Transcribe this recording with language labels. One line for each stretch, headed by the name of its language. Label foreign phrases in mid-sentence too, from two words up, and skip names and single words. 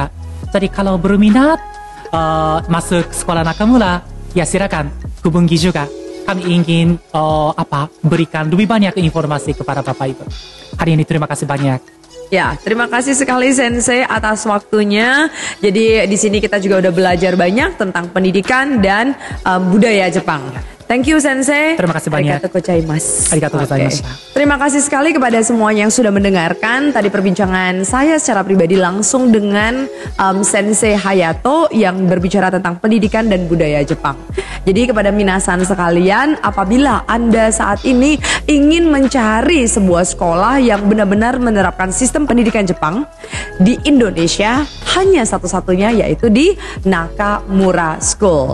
Indonesian: Jadi kalau berminat masuk sekolah Nakamura, ya silakan hubungi juga. Kami ingin berikan lebih banyak informasi kepada Bapak Ibu. Hari ini terima kasih banyak. Ya, terima kasih sekali Sensei atas waktunya. Jadi di sini kita juga udah belajar banyak tentang pendidikan dan budaya Jepang.
English: Thank you Sensei.
Indonesian: Terima kasih banyak.
Japanese: ありがとうございます. ありがとうございました.
Indonesian: Terima kasih sekali kepada semuanya yang sudah mendengarkan tadi perbincangan saya secara pribadi langsung dengan Sensei Hayato yang berbicara tentang pendidikan dan budaya Jepang. Jadi kepada minasan sekalian, apabila Anda saat ini ingin mencari sebuah sekolah yang benar-benar menerapkan sistem pendidikan Jepang di Indonesia, hanya satu-satunya yaitu di Nakamura School.